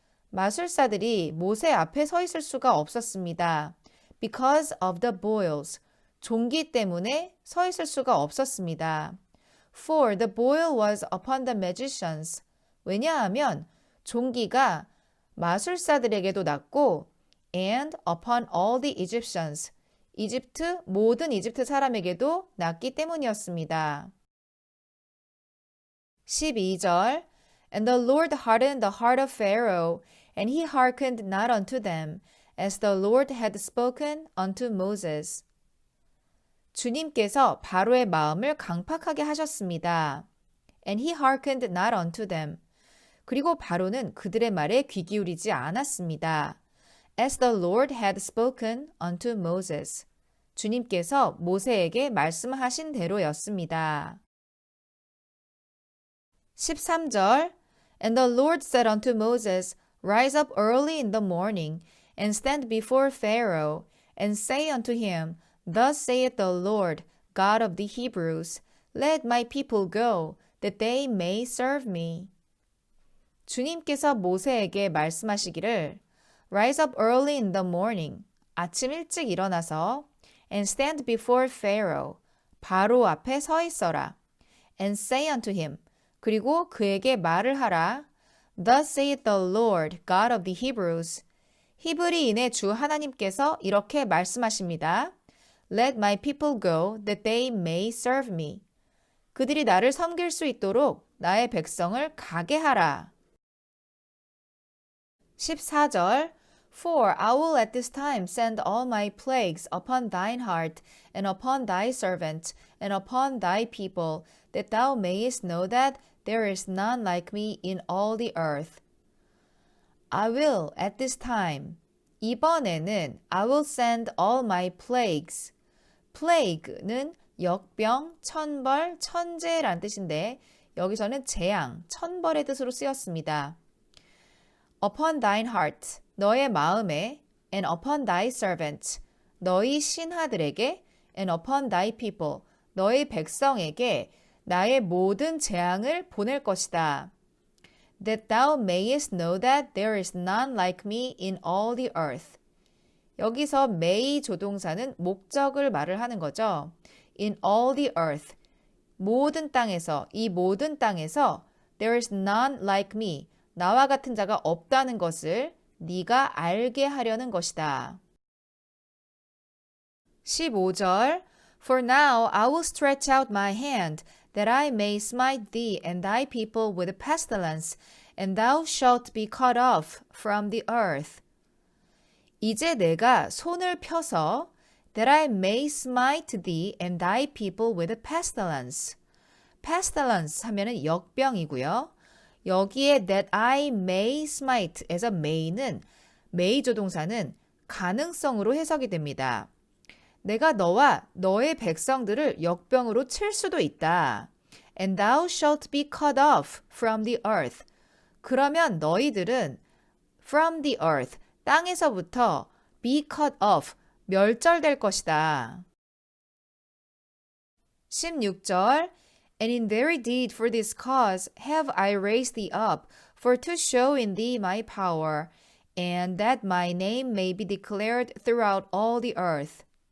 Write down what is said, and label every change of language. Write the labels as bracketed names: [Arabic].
[Korean] 마술사들이 모세 앞에 서 있을 수가 없었습니다. [English] Because of the boils. [Korean] 종기 때문에 서 있을 수가 없었습니다. [English] For the boil was upon the magicians. [Korean] 왜냐하면 종기가 마술사들에게도 났고 [English] and upon all the Egyptians. [Korean] 이집트 모든 이집트 사람에게도 났기 때문이었습니다. [English] 12절 And the Lord hardened the heart of Pharaoh, and he hearkened not unto them, as the Lord had spoken unto Moses. [Korean] 주님께서 바로의 마음을 강팍하게 하셨습니다. [English] And he hearkened not unto them. [Korean] 그리고 바로는 그들의 말에 귀 기울이지 않았습니다. [English] As the Lord had spoken unto Moses. [Korean] 주님께서 모세에게 말씀하신 대로였습니다. [English] 13절 And the Lord said unto Moses, Rise up early in the morning, and stand before Pharaoh, and say unto him, Thus saith the Lord, God of the Hebrews, Let my people go, that they may serve me. [Korean] 주님께서 모세에게 말씀하시기를 [English] Rise up early in the morning, [Korean] 아침 일찍 일어나서 [English] and stand before Pharaoh, [Korean] 바로 앞에 서 있어라. [English] And say unto him, [Korean] 그리고 그에게 말을 하라. [English] Thus saith the Lord, God of the Hebrews. [Korean] 히브리인의 주 하나님께서 이렇게 말씀하십니다. [English] Let my people go, that they may serve me. [Korean] 그들이 나를 섬길 수 있도록 나의 백성을 가게 하라. [English] 14절 For I will at this time send all my plagues upon thine heart, and upon thy servant, and upon thy people, that thou mayest know that there is none like me in all the earth. I will at this time. [Korean] 이번에는 [English] I will send all my plagues. [Korean] plague는 역병, 천벌, 천재란 뜻인데 여기서는 재앙, 천벌의 뜻으로 쓰였습니다. [English] Upon thine heart, [Korean] 너의 마음에, [English] and upon thy servant, [Korean] 너희 신하들에게, [English] and upon thy people, [Korean] 너희 백성에게 나의 모든 재앙을 보낼 것이다. [English] That thou mayest know that there is none like me in all the earth. [Korean] 여기서 may 조동사는 목적을 말을 하는 거죠. [English] In all the earth, [Korean] 모든 땅에서, 이 모든 땅에서 [English] there is none like me, [Korean] 나와 같은 자가 없다는 것을 네가 알게 하려는 것이다. [English] 15절 For now I will stretch out my hand, that I may smite thee and thy people with pestilence, and thou shalt be cut off from the earth. [Korean] 이제 내가 손을 펴서 [English] that I may smite thee and thy people with pestilence. [Korean] pestilence 하면은 역병이고요. 여기에 [English] that I may smite [Korean] 에서 may는 may 조동사는 가능성으로 해석이 됩니다. 내가 너와 너의 백성들을 역병으로 칠 수도 있다. [English] And thou shalt be cut off from the earth. [Korean] 그러면 너희들은 [English] from the earth, [Korean] 땅에서부터 [English] be cut off, [Korean] 멸절될 것이다. [English] 16절 And in very deed for this cause have I raised thee up, for to show in thee my power, and that my name may be declared throughout all the earth.